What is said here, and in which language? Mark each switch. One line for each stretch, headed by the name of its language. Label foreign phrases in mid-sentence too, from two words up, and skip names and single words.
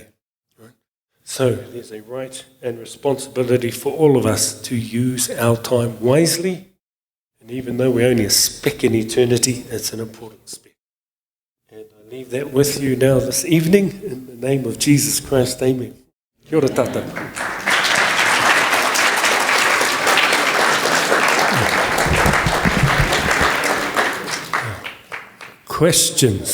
English: Right? So there's a right and responsibility for all of us to use our time wisely, and even though we're only a speck in eternity, it's an important speck. And I leave that with you now this evening, in the name of Jesus Christ, amen.
Māori: Kia ora tata.
English: Questions?